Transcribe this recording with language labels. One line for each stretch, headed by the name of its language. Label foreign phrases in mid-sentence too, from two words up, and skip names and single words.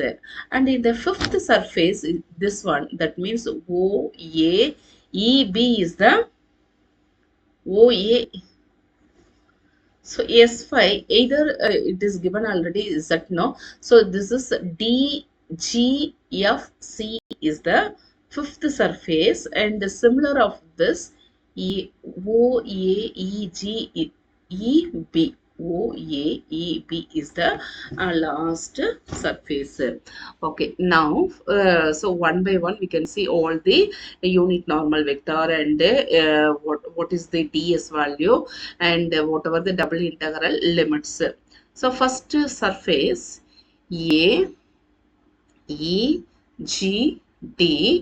English: And in the fifth surface, this one, that means O, A, E, B is the OA. So S5 either it is given already Z no. So this is D, G, F, C is the fifth surface, and similar of this E, O, A, E, G, E, B. O, A, E, B is the last surface. Okay, now so one by one we can see all the unit normal vector and what is the ds value and whatever the double integral limits. So first surface A, E, G, D.